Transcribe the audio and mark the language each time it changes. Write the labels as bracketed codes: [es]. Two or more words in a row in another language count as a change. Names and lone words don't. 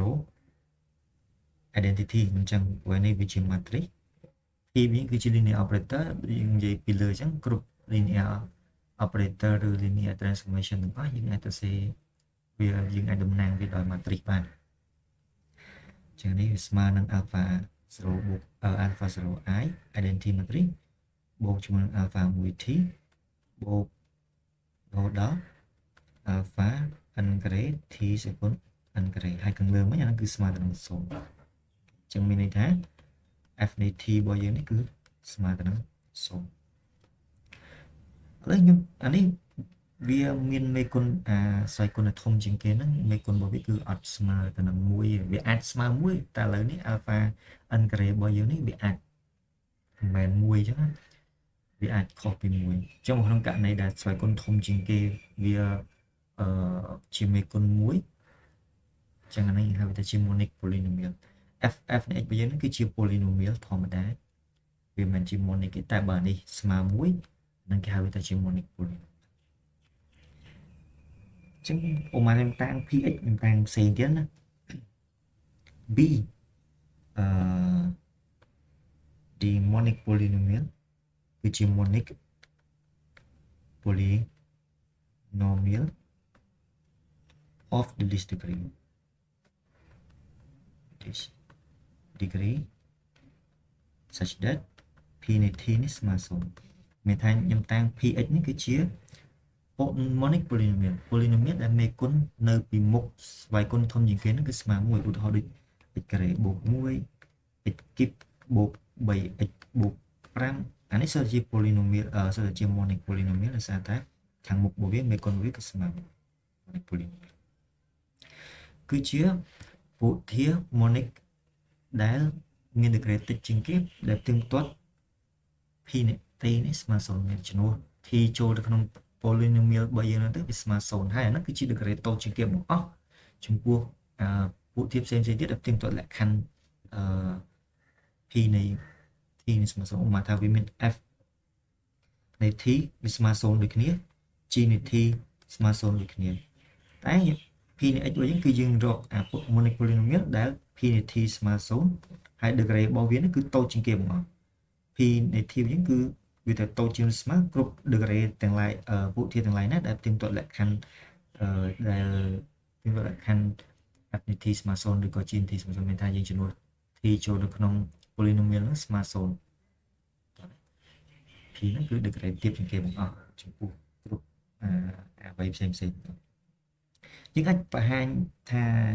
[km] 0 identity អញ្ចឹងព្រោះនេះវាជា matrix t វាគឺជា [en] linear operator [km] យើងនិយាយពីលើអញ្ចឹងគ្រប់ [en] linear operator [km] ឬ [en] linear transformation [km] ទាំងអស់យើងអាចទៅសេវាយើងអាចតំណាងវាដោយ matrix បានចឹងនេះវាស្មើនឹង alpha 0 បូក alpha 0 i [en] identity matrix [km] បូកជាមួយនឹង alpha 1t បូករហូតដល់ alpha n ការ៉េ t សេគុណ n ការ៉េហើយខាងលើមិញអាហ្នឹងគឺស្មើទៅនឹង0អញ្ចឹងមានន័យថា f នៃ t របស់យើងនេះគឺស្មើទៅនឹង0ឥ ឡូវខ្ញុំអានេះវាមានមេគុណសោយគុណធំជាងគេហ្នឹងមេគុណរបស់វាគឺអត់ស្មើទៅនឹង 1វាអាចស្មើ1តែឥឡូវនេះ alpha n ការ៉េរបស់យើងនេះវាអាចមិនមែន1អញ្ចឹងវាអាចខុសពី1អញ្ចឹងក្នុងករណីដែលសោយគុណធំជាងគេវាជាមេគុណ1អញ្ចឹងអានេះហៅថាជា [en] monic polynomial [km] f នៃ x របស់យើងនេះគឺជា polynomial ធម្មតាវាមិនជា monic ទេតែបើនេះស្មើ1នឹងគេហៅថាជា [en] monic polynomial [km] ចឹងឧមាខ្ញុំតាំង px ខ្ញុំតាំងផ្សេងទៀតណា b [en] the monic polynomial [km] គឺជា [en] monic polynomial of the least degree such that [km] p នៃ t នេះស្មើ0មានថាខ្ញុំតាំ ង px នេះគឺជា [en] monic polynomial [km] ដែលមេគុណនៅពីមុខស្វ័យគុណធំជាងគេហ្នឹងគឺស្មើ1ឧទាហរណ៍ដូច x ការ៉េបូក 1 x គីបបូក 3x បូក5អានេះសិតជា polynomial សិតជា [en] monic polynomial [km] ដោយសារតែខាង មុខរបស់វាមេគុណវាគឺស្មើ [en] monic polynomial [km] គឺជាពុធា monic ដែលមាន degree តិចជាងគេដែលផ្ទឹមផ្ទាត់ p នៃ t នេះស្មើ0មានចំនួន t ចូលទៅក្នុង polynomial របស់យើងទៅវាស្មើ0ហើយអាហ្នឹងគឺជា degree តូចជាងគេបង្អស់ចំពោះពុធាផ្សេងៗទៀតដែលផ្ទឹមផ្ទាត់លក្ខខណ្ឌ p នៃ t នេះស្មើ0មកថាវាមាន f នៃ t វាស្មើ0ដូចគ្នា g នៃ t ស្មើ0ដូចគ្នាតែ p នៃ x របស់យើងគឺយើងរក [en] monic polynomial [km] ដែល p នៃ t ស្មើ0ហើយ degree របស់វានេះគឺតូចជាងគេ បង្អស់ p នៃ t យើងគឺវាទៅតូចជាងស្មើគ្រប់ degree ទាំងឡាយពុធាទាំងឡាយណាដែលផ្ទឹមផ្ទាត់លក្ខខណ្ឌដែលផ្ទឹមផ្ទាត់លក្ខខណ្ឌ f នៃ t ស្មើ0ឬក៏ g នៃ t ស្មើ0មានថាយើងចំនួន t ចូលនៅក្នុង polynomial ហ្នឹងស្មើ0 p ហ្នឹងគឺ degree ទាបជាងគេបង្អស់ចំពោះគ្រប់អ្វីផ្សេងយើងអាចបង្ហាញថា